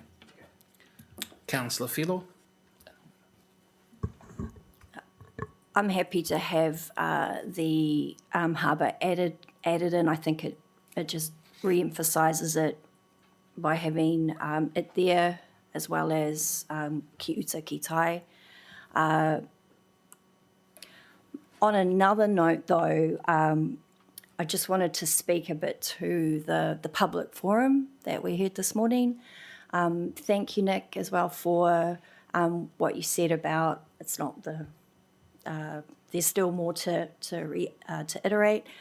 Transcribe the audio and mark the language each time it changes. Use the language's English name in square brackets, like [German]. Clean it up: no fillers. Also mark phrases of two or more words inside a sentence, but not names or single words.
[English] Councillor Filo. I'm happy to have the harbour added in. I think it just re-emphasises it by having it there, as well as [Māori] ki uta ki tai. [English] On another note, though, I just wanted to speak a bit to the public forum that we heard this morning. Thank you, Nick, as well for what you said about it's not there's still more to iterate.